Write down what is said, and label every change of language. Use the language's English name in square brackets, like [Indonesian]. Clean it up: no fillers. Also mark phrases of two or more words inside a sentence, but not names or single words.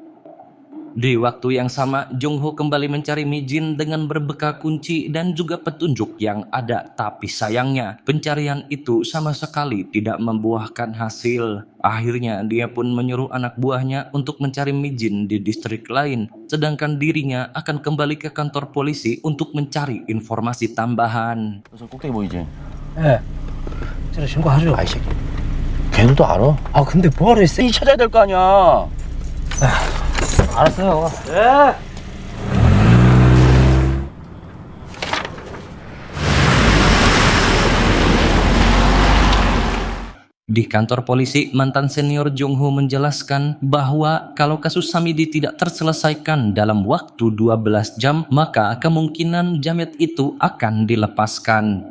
[Indonesian] Di waktu yang sama, Jong-ho kembali mencari Mi-jin dengan berbekal kunci dan juga petunjuk yang ada. Tapi sayangnya, pencarian itu sama sekali tidak membuahkan hasil. Akhirnya, dia pun menyuruh anak buahnya untuk mencari Mi-jin di distrik lain. Sedangkan dirinya akan kembali ke kantor polisi untuk mencari informasi tambahan. [Korean] 저 꼭대기 보이지? 예. 제가 신고하죠. 아이 새끼. 걔도 알아? 아 근데 뭐하러 했어? 이 찾아야 될 거 아니야. 알았어요. 예. [Indonesian] Di kantor polisi, mantan senior Jong-ho menjelaskan bahwa kalau kasus Samidi tidak terselesaikan dalam waktu 12 jam, maka kemungkinan jamet itu akan dilepaskan.